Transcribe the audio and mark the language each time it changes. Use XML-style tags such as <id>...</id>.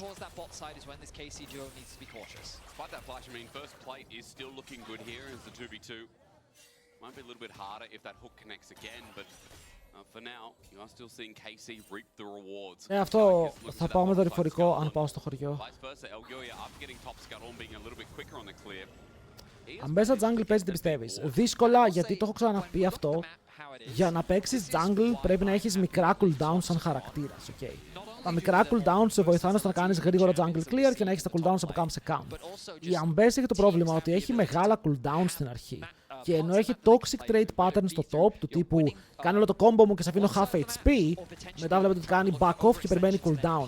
<en>Towards that bot side is when this KC duo needs to be cautious. Despite that flash, I mean, first plate is still looking good here as the 2v2. Might be a little bit harder if that hook connects again, but for now, you are still seeing KC reap the rewards.</en> <el>Αυτό θα πάω με δορυφορικό αν πάω στο χωριό.</el> <en>Vice versa, Elyoya after getting top scuttle and being a little bit quicker on the clear.</en> <el>Αν μπες στα jungle παίζει τι πιστεύεις? Δύσκολα, γιατί το έχω ξαναπεί αυτό. Για να παίξεις jungle πρέπει να έχεις μικρά cooldown σαν χαρακτήρας, okay. Τα μικρά cooldown σε βοηθάνε στο να κάνεις γρήγορα jungle clear και να έχεις τα cooldowns από camp σε camp. Η Ambess έχει το πρόβλημα ότι έχει μεγάλα cooldown στην αρχή. Και ενώ έχει toxic trade pattern στο top, του τύπου κάνει όλο το combo μου και σε αφήνω half HP, μετά βλέπετε ότι κάνει back off και περιμένει cooldown.</el>